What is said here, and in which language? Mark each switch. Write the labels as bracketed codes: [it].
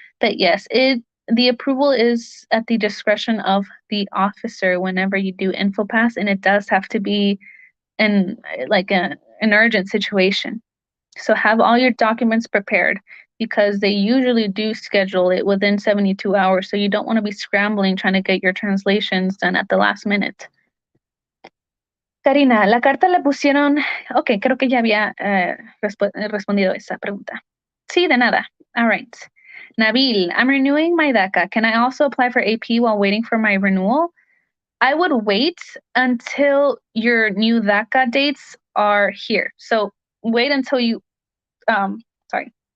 [en] But yes, the approval is at the discretion of the officer whenever you do InfoPass, and it does have to be an urgent situation. So have all your documents prepared, because they usually do schedule it within 72 hours. So you don't want to be scrambling trying to get your translations done at the last minute. [es] Karina, la carta la pusieron. Ok, creo que ya había respondido esa pregunta. Sí, de nada. [en] All right. Nabil, I'm renewing my DACA. Can I also apply for AP while waiting for my renewal? I would wait until your new DACA dates are here. So wait until you, sorry.